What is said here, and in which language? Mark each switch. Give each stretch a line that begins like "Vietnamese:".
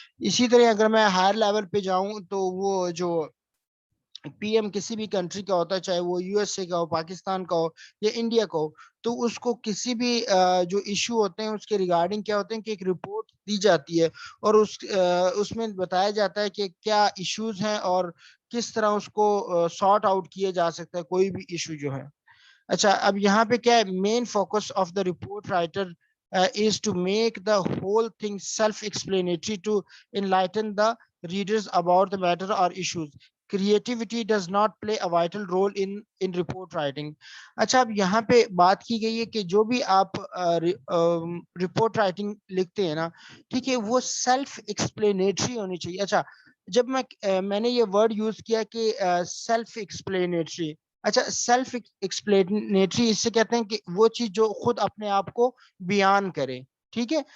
Urdu: اسی طرح اگر میں ہائر لیول پہ جاؤں تو وہ جو پی ایم کسی بھی کنٹری کا ہوتا ہے، چاہے وہ یو ایس اے کا ہو، پاکستان کا ہو یا انڈیا کا ہو، تو اس کو کسی بھی جو ایشو ہوتے ہیں اس کے ریگارڈنگ کیا ہوتے ہیں کہ ایک رپورٹ دی جاتی ہے اور اس میں بتایا جاتا ہے کہ کیا ایشوز ہیں اور کس طرح اس کو سارٹ آؤٹ کیا جا سکتا ہے کوئی بھی ایشو جو ہے. اچھا، اب یہاں پہ کیا ہے
English: Main focus of the report writer is to make the whole thing self-explanatory to enlighten the readers about the matter or issues. Creativity does not play a vital role in report writing.
Urdu: اچھا، اب یہاں پہ بات کی گئی ہے کہ جو بھی آپ رپورٹ رائٹنگ لکھتے ہیں نا، ٹھیک ہے، وہ سیلف ایکسپلینیٹری ہونی چاہیے. اچھا، جب میں نے یہ ورڈ یوز کیا کہ سیلف ایکسپلینیٹری، اچھا سیلف ایکسپلینیٹری اس سے کہتے ہیں کہ وہ چیز جو خود اپنے آپ کو بیان کرے. ٹھیک ہے.